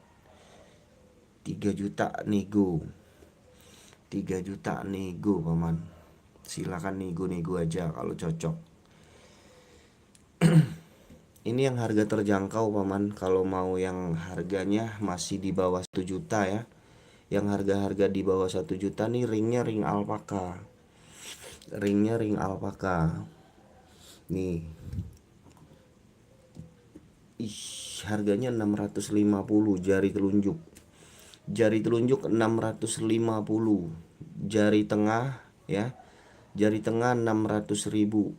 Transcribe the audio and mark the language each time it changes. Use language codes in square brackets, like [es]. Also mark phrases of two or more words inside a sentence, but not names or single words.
[id] 3 juta nego. 3 juta nego Paman. Silakan nego-nego aja kalau cocok. Ini yang harga terjangkau Paman. Kalau mau yang harganya masih di bawah 1 juta ya. Yang harga-harga di bawah 1 juta nih ringnya ring alpaka. Ringnya ring alpaka. Nih. Harganya 650 jari telunjuk. Jari telunjuk 650. Jari tengah ya. Jari tengah 600.000.